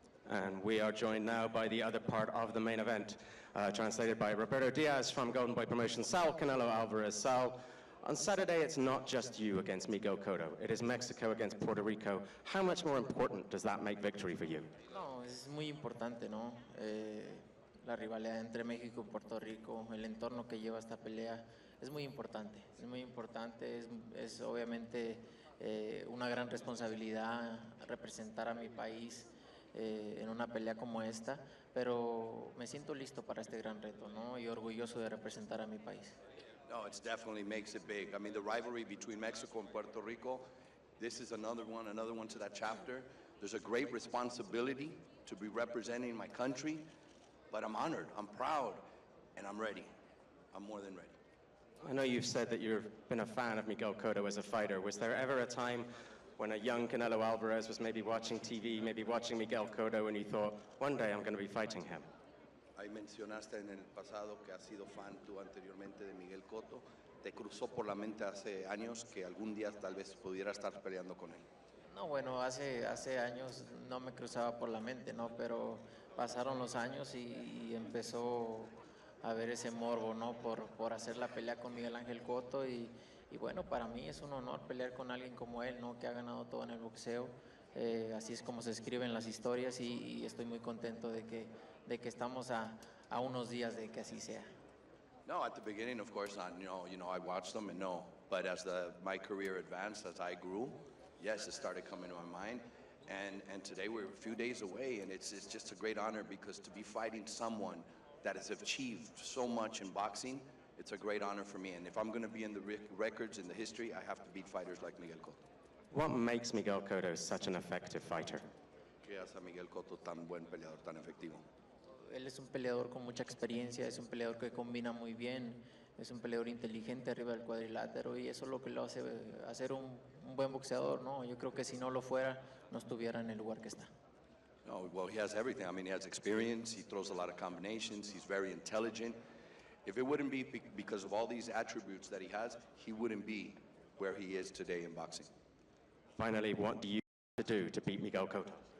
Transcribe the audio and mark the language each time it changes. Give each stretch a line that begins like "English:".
English: And we are joined now by the other part of the main event, translated by Roberto Diaz from Golden Boy Promotions, Saul Canelo Alvarez. Sal, On Saturday, it's not just you against Miguel Cotto. It is Mexico against Puerto Rico. How much more important does that make victory for you?
Spanish: No, es muy importante, ¿no? La rivalidad entre México y Puerto Rico, el entorno que lleva esta pelea, es muy importante. Es muy importante, es obviamente una gran responsabilidad representar a mi país en una pelea como esta, pero me siento listo para este gran reto, ¿no? Y orgulloso de representar a mi país.
English: No, it definitely makes it big. I mean, the rivalry between Mexico and Puerto Rico, this is another one to that chapter. There's a great responsibility to be representing my country, but I'm honored, I'm proud, and I'm ready. I'm more than ready. I know you've said that you've been a fan of Miguel Cotto as a fighter. Was there ever a time when a young Canelo Alvarez was maybe watching TV, maybe watching Miguel Cotto, and you thought, one day I'm going to be fighting him?
Spanish: Ahí mencionaste en el pasado que has sido fan tú anteriormente de Miguel Cotto. ¿Te cruzó por la mente hace años que algún día tal vez pudiera estar peleando con él? No, bueno, hace años no me cruzaba por la mente, ¿no? Pero pasaron los años y empezó a ver ese morbo, ¿no? Por hacer la pelea con Miguel Ángel Cotto y bueno, para mí es un honor pelear con alguien como él, ¿no? Que ha ganado todo en el boxeo. Así es como se escriben las historias y estoy muy contento de que estamos a unos días de que así sea.
English: No, at the beginning, of course not. You know, I watched them and no. But as my career advanced, as I grew, yes, it started coming to my mind. And today we're a few days away, and it's just a great honor because to be fighting someone that has achieved so much in boxing, it's a great honor for me. And if I'm going to be in the records, in the history, I have to beat fighters like Miguel Cotto. What makes Miguel Cotto such an effective fighter?
Spanish: ¿Qué hace a Miguel Cotto tan buen peleador, tan efectivo? Él es un peleador con mucha experiencia, es un peleador que combina muy bien, es un peleador inteligente arriba del cuadrilátero y eso es lo que lo hace hacer un buen boxeador, ¿no? Yo creo que si no lo fuera, no estuviera en el lugar que está.
English: No, well, he has everything. I mean, he has experience, he throws a lot of combinations, he's very intelligent. If it wouldn't be because of all these attributes that he has, he wouldn't be where he is today in boxing. Finally, what do you have to do to beat Miguel Cotto?